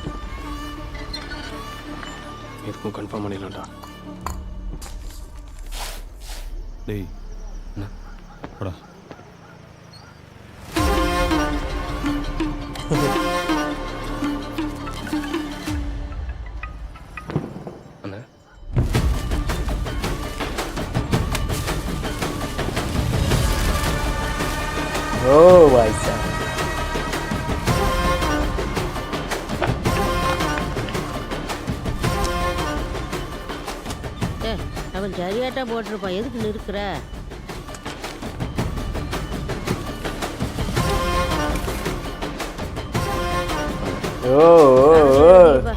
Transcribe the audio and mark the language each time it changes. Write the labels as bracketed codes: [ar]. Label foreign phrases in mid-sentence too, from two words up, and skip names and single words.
[ta] எதுக்கும் கன்ஃபார்ம் பண்ணிடலாம்டா. டேய் என்ன போடா. அண்ணா [hi] ओ भाई साहब, [ta] அவன் சரியாட்டா போட்டிருப்பான், எதுக்கு நிற்கிற? ओ ओ ओ